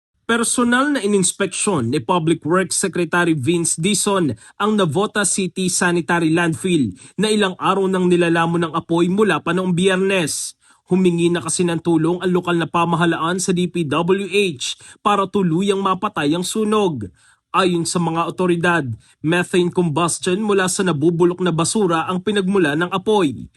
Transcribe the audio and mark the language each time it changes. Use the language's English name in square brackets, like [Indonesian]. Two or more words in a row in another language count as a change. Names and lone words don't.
[Filipino] Personal na ininspeksyon ni Public Works Secretary Vince Dizon ang Navota City Sanitary Landfill na ilang araw nang nilalamon ng apoy mula pa noong Biyernes. Humingi na kasi ng tulong ang lokal na pamahalaan sa DPWH para tuluyang mapatay ang sunog. Ayon sa mga otoridad, [English] methane combustion [Filipino] mula sa nabubulok na basura ang pinagmula ng apoy.